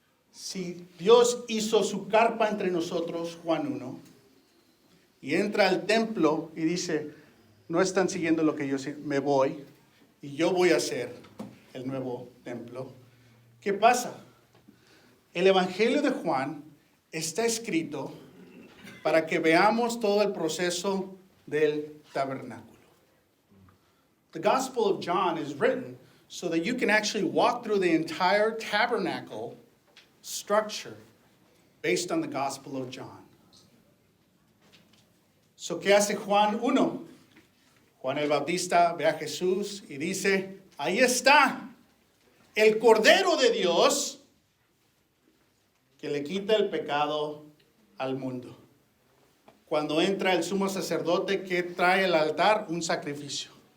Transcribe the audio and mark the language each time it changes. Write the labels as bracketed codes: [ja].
[es] Si Dios hizo su carpa entre nosotros, Juan 1, y entra al templo y dice, no están siguiendo lo que yo me voy, y yo voy a hacer el nuevo templo. ¿Qué pasa? El Evangelio de Juan está escrito para que veamos todo el proceso del tabernáculo. [en] The Gospel of John is written so that you can actually walk through the entire tabernacle structure based on the Gospel of John. [es] So, ¿qué hace Juan 1? Juan el Bautista ve a Jesús y dice, ahí está el Cordero de Dios que le quita el pecado al mundo. Cuando entra el sumo sacerdote, ¿qué trae al altar? Un sacrificio.